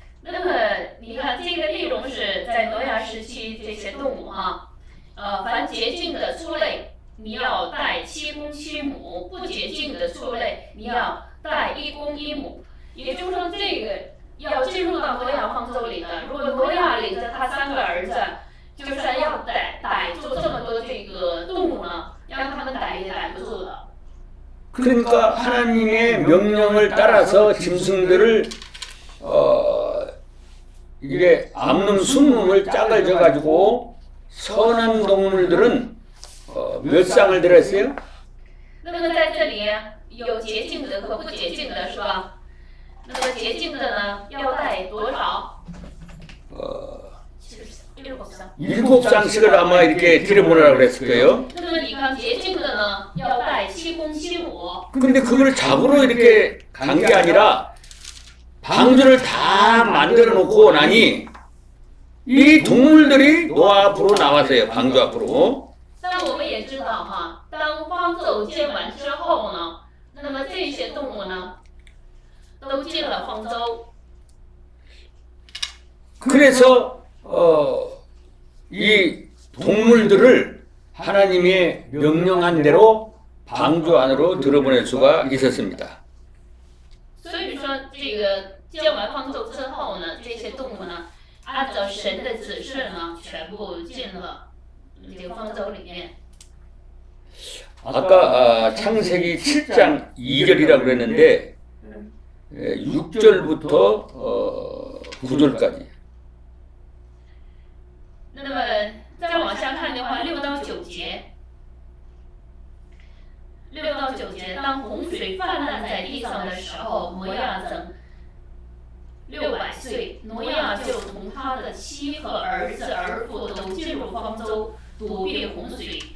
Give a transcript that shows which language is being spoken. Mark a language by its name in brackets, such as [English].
[Chinese] 那么你看，这个内容是在挪亚时期这些动物哈，凡洁净的畜类，你要带7公7母，不洁净的畜类你要带1公1母。也就是说，这个要进入到挪亚方舟里的，如果挪亚领着他3个儿子，就是要逮住这么多这个动物呢，让他们逮也逮不住的。 [Korean] 그러니까 하나님의 명령을 따라서 짐승들을 이게 암놈 순놈을 짝을 져가지고 선한 동물들은 몇 쌍을 들었어요? [Chinese] 那么在这里有洁净的和不洁净的，是吧？那么洁净的呢，要带多少？ [Korean] 7쌍。 7쌍씩을 아마 이렇게 들여보내라고 그랬을 거예요. [Chinese] 那么你看洁净的呢，要带7公7母。 [Korean] 근데 그걸 잡으러 이렇게 간 게 아니라 방주를 다 만들어 놓고 나니 이 동물들이 노아 앞으로 나왔어요. 방주 앞으로. [Chinese] 但我们也知道哈，当方舟建完之后呢，那么这些动物呢，都进了方舟。 [Korean] 그래서 이 동물들을 하나님의 명령한 대로 방주 안으로 들어보낼 수가 있었습니다. [Chinese] 所以说，这个建完方舟之后呢，这些动物呢，按照神的指示呢，全部进了这个方舟里面。 [Korean] 아까 창세기 7장 2절이라고 그랬는데 6절부터 9절까지. [Chinese] 那么再往下看的话，6到9节，6到9节，当洪水泛滥在地上的时候，挪亚整600岁，挪亚就同他的妻和儿子儿妇都进入方舟，躲避洪水。